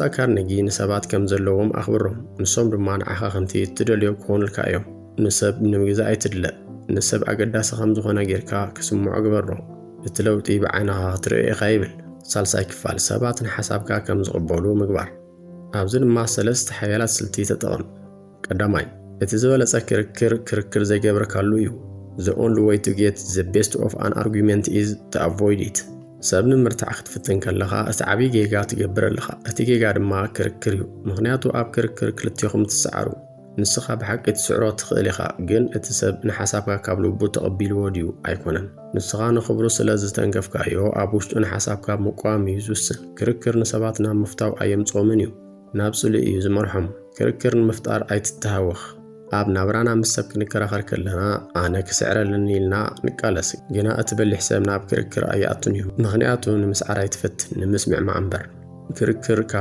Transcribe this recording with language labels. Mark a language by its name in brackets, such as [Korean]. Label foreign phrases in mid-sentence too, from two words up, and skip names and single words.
[Tigrinya] ካርኔጊ ንሰባት ከም ዘለዎም ኣኽብሮም፣ ንሶም ድማ ንዓኻ ከምቲ እትደልዮ ክኾኑልካ እዮም። ንሰብ ንምግዛእ ኣይትድለእ። ንሰብ ኣገዳሲ ከም ዝኾነ ጌርካ ክስምዖ ግበሮ። እቲ ለውጢ ብዓይንኻ ክትርእዮ ኢኻ ይብል። ሳልሳይ ክፋል፣ ሰባት ንሓሳብካ ከም ዝቕበሉ ምግባር። ኣብዚ ድማ 3 ሓያላት ስልቲ ተጠቐም። ቀዳማይ፣ እቲ ዝበለጸ ክርክር ዘይገብረካሉ እዩ። [English] The only way to get the best of an argument is to avoid it. [Tigrinya] ሰብ ንምርታዕ ክትፍትን ከለኻ እቲ ዓብዪ ጌጋ ትገብር ኣለኻ። እቲ ጌጋ ድማ ክርክር እዩ። ምክንያቱ ኣብ ክርክር ክልቲኹም ትሰዓሩ። ንስኻ ብሓቂ ትስዕሮ ትኽእል ኢኻ፣ ግን እቲ ሰብ ንሓሳብካ ካብ ልቡ ተቐቢልዎ ድዩ ኣይኮነን። ንስኻ ንኽብሩ ስለ ዝተንከፍካዮ ኣብ ውሽጡ ንሓሳብካ ምቋም እዩ ዝውስን። ክርክር ንሰባት ናብ ምፍታው ኣየምፅኦምን እዩ፣ ናብ ጽሉእ እዩ ዝመርሖም። ክርክር ንምፍጣር ኣይትተሃወኽ። ኣብ ናብራና ምስ ሰብ ክንከራኸር ከለና ኣነ ክስዕረለኒ ኢልና ንቃለስ፣ ግና እቲ በሊሕ ሰብ ናብ ክርክር ኣይኣቱን እዩ። ምክንያቱ ንምስዓር ኣይትፈትን፣ ንምስምዕማዕ እምበር። ክርክር ካብ